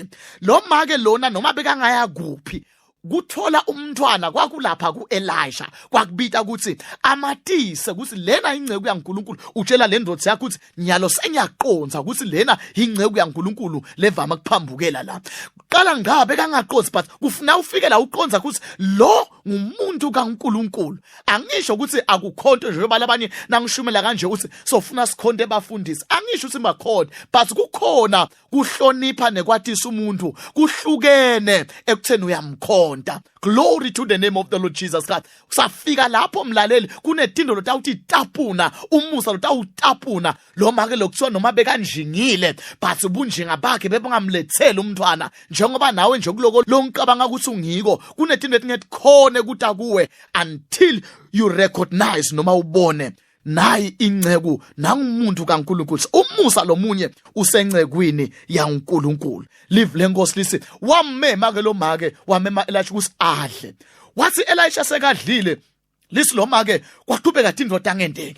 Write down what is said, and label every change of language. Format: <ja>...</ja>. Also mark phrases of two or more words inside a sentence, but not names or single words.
<ss>Lo make lona noma bekangaya kuphi kuthola umntwana kwakulapha kuElisha kwakubita ukuthi amatise ukuthi lena ingceku yaNkulunkulu utshela le ndodza yakho ukuthi nyalo senyaqonza ukuthi lena ingceku yaNkulunkulu levama kuphambukela la. Qala ngabe kangaqonzi but kufuna ufike la uqonza ukuthi lo ngumuntu kaNkulunkulu. Angisho ukuthi akukhonto nje yoba labanye nangishumela kanje ukuthi sofuna sikhonde bafundisi. Angisho ukuthi makhonde but kukhona kuhlonipha nekwatisa umuntu kuhlukene ekutheni uyamkhonda.</ss> <en>Glory to the name of the Lord Jesus Christ.</en> <ss>Usafika lapho mlaleli kunetindo lotawuthi tapuna umusa lotawutapuna lo make lokuthiwa noma bekanjingile but ubunjinga bakhe bebangamlethela umntwana njengoba nawe nje kuloko lonkabanga ukuthi ungiko kunetindo etingethi khone kuta kuwe</ss> <en>until you recognize</en> <ss>noma ubone nayi ingceku nangumuntu kaNkulunkulu. Umusa lomunye usencekwini yaNkulunkulu. Live lenkosi lisi wamema ke lo make wamema Elisha ukuthi adle. Wathi Elisha sekadlile lisi lo make kwaqhubeka indvodza angendeke.</ss>